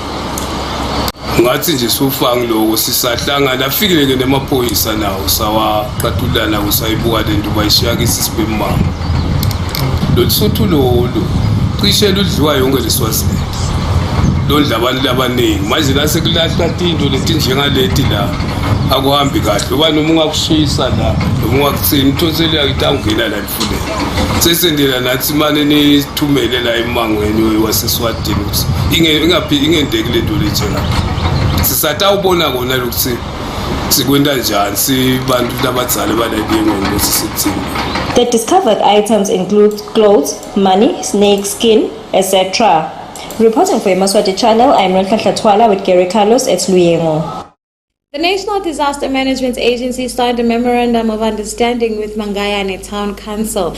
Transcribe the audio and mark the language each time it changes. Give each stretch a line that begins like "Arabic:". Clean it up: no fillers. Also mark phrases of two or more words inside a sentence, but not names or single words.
Swati: ngathi nje sufanga lokho sisahlangana afikile-ke nemaphoyisa nawo sawaqatulana kusayibuka le nto bayishiyake isisibemango lolusuthu lolu cishe ludliwa yonke leswazini londla abantu abaningi manje la sekulahla tinto leti njengaleti la akuhambi kahle uba noma ungakushisa la noma ungakuthini ithonseli yakithi angena la emfuleni sesendela nathi mane nithumele la emangweni waseswatini ukuthi ingendeki le nto lenjengala sisatawubona kona lokuthi sikwenta njani sibantu labadzala balaliyengweni ukuthi sithini.
English: The discovered items include clothes, money, snake skin, etc. Reporting for Yemaswati channel, I am Nonhlanhla Twala with Gary Carlos at Luyengo. The National Disaster Management Agency signed a memorandum of understanding with Mangayane Town Council.